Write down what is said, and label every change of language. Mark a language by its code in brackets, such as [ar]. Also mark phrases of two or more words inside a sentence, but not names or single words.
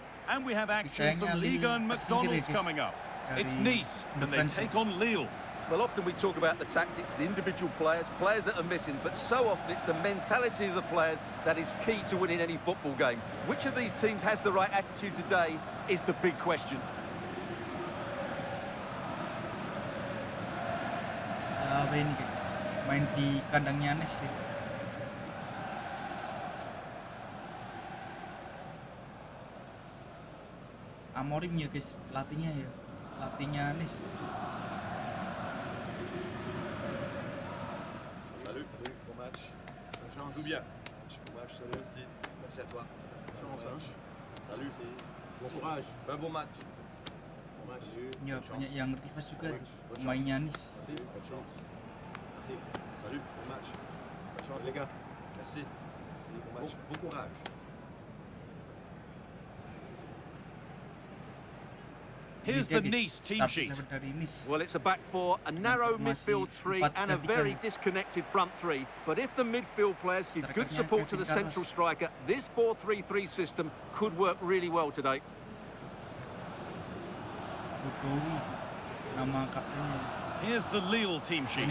[en] And we have action from Ligue and McDonald's coming up. It's Nice, and they take on Lille. Well, often we talk about the tactics, the individual players that are missing, but so often it's the mentality of the players that is key to winning any football game. Which of these teams has the right attitude today is the big question. [id] Ini guys, main di kandangnya Nice ya. Amorim ya guys, pelatihnya ya, pelatihnya Nice. [fr] Salut, bon match. Bonne joue bien. Bon match, salut. Merci. Merci à toi. Chance, hein. Salut. Bon courage. Un bon match. Bon match. [id] Ya banyak yang request juga pemainnya Nice. [fr] Merci, bonne chance. Merci. Salut, bon match. Bonne chance les gars. Merci. Merci, bon match. Bon courage. [en] Here's the Nice team sheet. Well, it's a back four, a narrow midfield three, and a very disconnected front three. But if the midfield players give good support to the central striker, this 4-3-3 system could work really well today. Here's the Lille team sheet.